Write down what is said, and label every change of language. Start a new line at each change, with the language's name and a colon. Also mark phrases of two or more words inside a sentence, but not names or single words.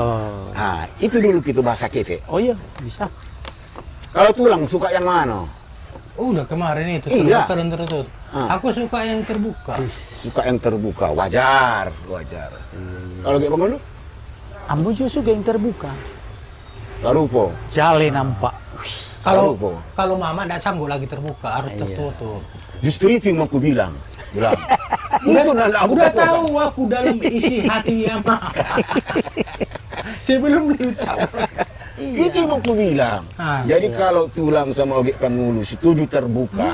Indonesian: Nah, itu dulu kita bahasa kita. Oh iya, bisa. Kalau tulang suka yang mana? udah kemarin itu Iya. terbuka dan tertutup. Aku suka yang terbuka. Suka yang terbuka, wajar. Kalau kayak bagaimana? Ambo juga suka yang terbuka.
Minangkabau: Sarupo. Jale nampak. Sarupo.
Indonesian: Kalau mama tidak sanggup lagi terbuka, harus Iya. tertutup. Justru itu yang aku bilang. Udah tahu aku dalam isi hati ya mama. Sebelum diucap. Itu yang aku bilang. Ah, Jadi kalau tulang sama ogek pangulu setuju terbuka,